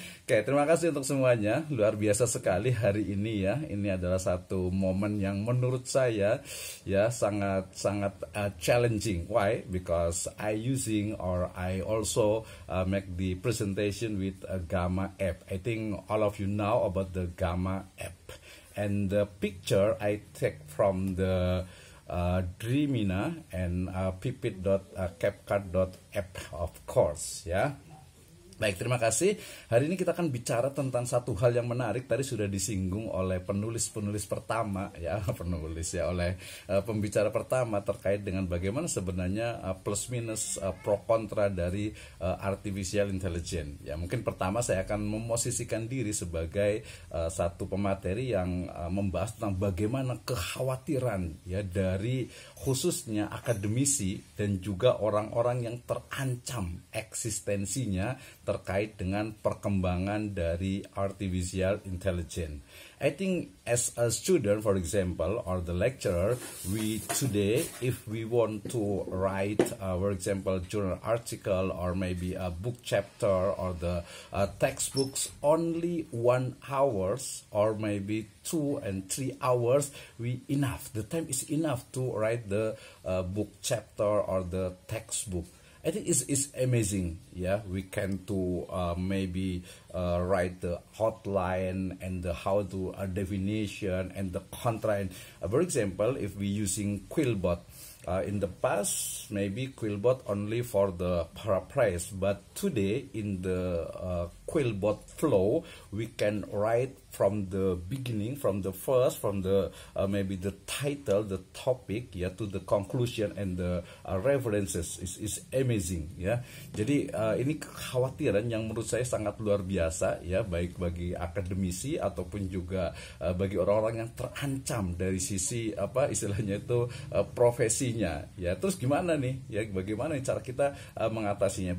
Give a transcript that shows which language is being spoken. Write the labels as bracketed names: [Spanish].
[Indonesian] Oke, terima kasih untuk semuanya. Luar biasa sekali hari ini ya. Ini adalah satu momen yang menurut saya ya sangat challenging. [English] Why? Because I also make the presentation with a Gamma app. I think all of you know about the Gamma app. And the picture I take from the Dreamina and pipit.capcut.app, of course ya. [Indonesian] Baik, terima kasih. Hari ini kita akan bicara tentang satu hal yang menarik. Tadi sudah disinggung oleh penulis pertama ya, oleh pembicara pertama terkait dengan bagaimana sebenarnya plus minus pro kontra dari artificial intelligence. Ya, mungkin pertama saya akan memosisikan diri sebagai satu pemateri yang membahas tentang bagaimana kekhawatiran ya dari khususnya akademisi dan juga orang-orang yang terancam eksistensinya terkait dengan perkembangan dari artificial intelligence. [English] I think as a student, for example, or the lecturer, we today, if we want to write, for example, journal article or maybe a book chapter or the textbooks, only 1 hours or maybe 2 and 3 hours, enough. The time is enough to write the book chapter or the textbook. I think it's amazing. Yeah, we can to maybe write the hotline and the how to definition and the contra. For example, if we using Quillbot, in the past maybe Quillbot only for the paraphrase, but today in the Quillbot flow, we can write from the beginning, from the first, from the maybe the title, the topic, ya, to the conclusion and the references is amazing, ya. [Indonesian] Jadi ini kekhawatiran yang menurut saya sangat luar biasa, ya, baik bagi akademisi ataupun juga bagi orang-orang yang terancam dari sisi apa istilahnya itu profesinya, ya. Terus gimana nih, ya, bagaimana cara kita mengatasinya?